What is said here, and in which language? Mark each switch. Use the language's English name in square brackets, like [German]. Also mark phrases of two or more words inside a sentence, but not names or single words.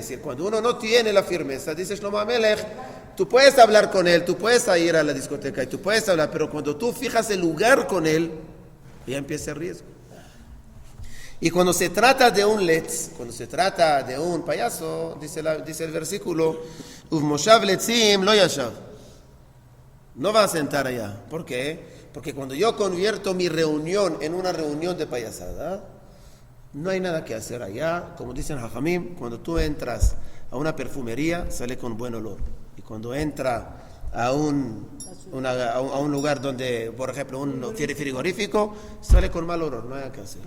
[Spanish] Es decir, cuando uno no tiene la firmeza, dice Shlomo Amelech, tú puedes hablar con él, tú puedes ir a la discoteca y tú puedes hablar, pero cuando tú fijas el lugar con él, ya empieza el riesgo. Y cuando se trata de un letz, cuando se trata de un payaso, dice el versículo, [Hebrew] ובמושב לצים לא ישב. [Spanish] No va a sentar allá. ¿Por qué? Porque cuando yo convierto mi reunión en una reunión de payasada, no hay nada que hacer allá. Como dicen Jajamim, cuando tú entras a una perfumería, sale con buen olor. Y cuando entra a un lugar donde, por ejemplo, un frigorífico, sale con mal olor, no hay nada que hacer.